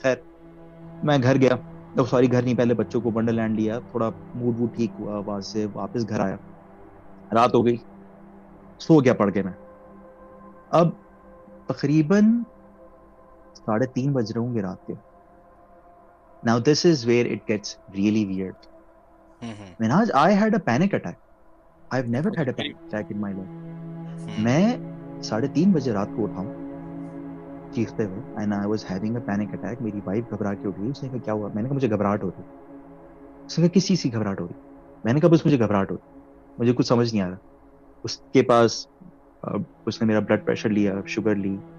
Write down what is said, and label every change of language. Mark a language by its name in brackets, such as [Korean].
[Urdu] خیر میں گھر گیا, سوری گھر نہیں, پہلے بچوں کو ونڈرلینڈ لیا, تھوڑا موڈ ووڈ ٹھیک ہوا, وہاں سے واپس گھر آیا, رات ہو گئی, سو گیا پڑھ کے میں. اب تقریباً 3:30 بج رہے ہوں گے رات کے. [English] Now this is where it gets really weird. Minhaj, I had a panic attack. I've never had a panic attack in my life. [Urdu] میں 3:30 بجے رات کو اٹھا ہوں چیختے ہوئے, [English] and I was having a panic attack. [Urdu] میری وائف گھبرا کے اٹھی, اس نے کہا کیا ہوا. میں نے کہا مجھے گھبراہٹ ہو رہی. اس نے کہا کس چیز کی گھبراہٹ ہو رہی. میں نے کہا بس مجھے گھبراہٹ ہو رہی, مجھے کچھ سمجھ نہیں آ رہا. اس کے پاس اس نے میرا بلڈ پریشر لیا, شوگر لی,